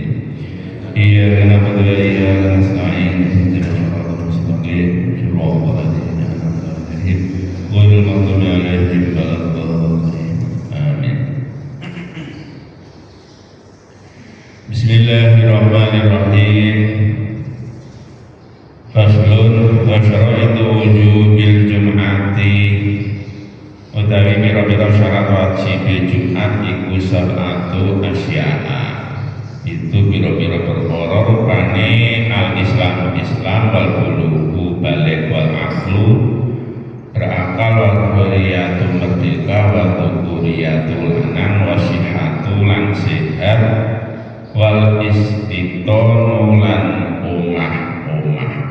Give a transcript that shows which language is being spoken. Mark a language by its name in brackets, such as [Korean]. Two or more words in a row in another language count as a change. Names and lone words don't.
[Arabic] إياك نعبد وإياك نستعين اهدنا الصراط المستقيم صراط الذين أنعمت عليهم غير المغضوب عليهم ولا الضالين. Amin. Bismillahirrahmanirrahim. فصل وشرائط وجوب الجمعة. [Javanese] Utawi pira-pira syarat wajib Jumat iku [Arabic] سبعة أشياء. [Javanese] Itu pira-pira perkara rupane [Arabic] الإسلام والبلوغ [Javanese] balik [Arabic] والعقل [Javanese] berakal [Arabic] والحرية [Javanese] merdeka [Arabic] والذكورية [Javanese] lanang [Arabic] وصحة [Javanese] lan sehat [Arabic] والاستيطان [Javanese] lan omah-omah.